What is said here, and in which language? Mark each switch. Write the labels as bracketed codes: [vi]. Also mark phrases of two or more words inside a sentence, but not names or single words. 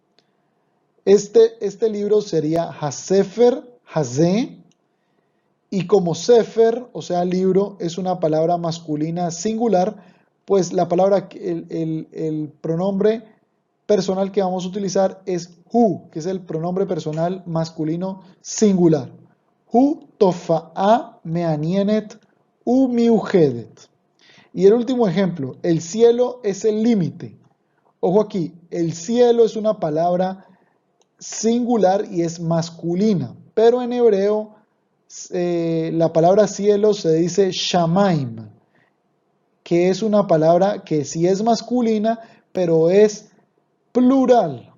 [es] Este libro sería [he] הספר הזה, [es] y como Sefer, o sea, libro, es una palabra masculina singular, pues la palabra, el pronombre personal que vamos a utilizar es hu, que es el pronombre personal masculino singular. [he] הוא תופעה מעניינת ומיוחדת. [es] Y el último ejemplo, el cielo es el límite. Ojo aquí, el cielo es una palabra singular y es masculina, pero en hebreo la palabra cielo se dice shamaim, que es una palabra que sí es masculina, pero es plural.